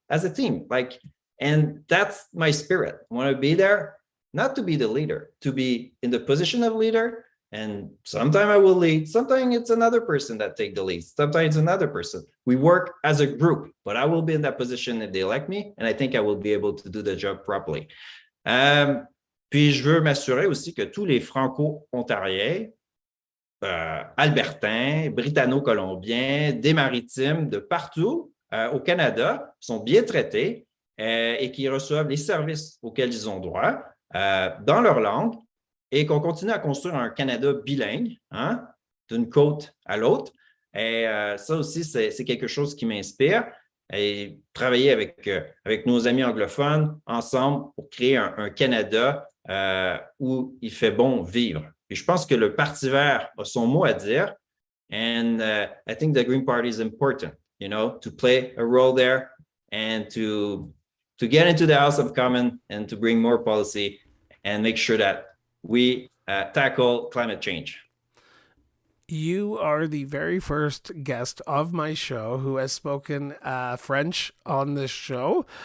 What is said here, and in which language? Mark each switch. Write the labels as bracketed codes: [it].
[en] And that's my spirit. I want to be there, not to be the leader, to be in the position of leader. And sometimes I will lead. Sometimes it's another person that take the lead. Sometimes it's another person. We work as a group, but I will be in that position if they elect me. And I think I will be able to do the job properly. [fr] Puis je veux m'assurer aussi que tous les Franco-Ontariens, Albertains, Britanno-Colombiens, des Maritimes, de partout au Canada sont bien traités et qui reçoivent les services auxquels ils ont droit dans leur langue, et qu'on continue à construire un Canada bilingue, d'une côte à l'autre. Et ça aussi, c'est quelque chose qui m'inspire. Et travailler avec nos amis anglophones ensemble pour créer un Canada où il fait bon vivre. Et je pense que le Parti vert a son mot à dire. [en] And I think the Green Party is important, to play a role there and to get into the House of Commons and to bring more policy and make sure that we tackle climate change. You are the very first guest of my show who has spoken French on this show.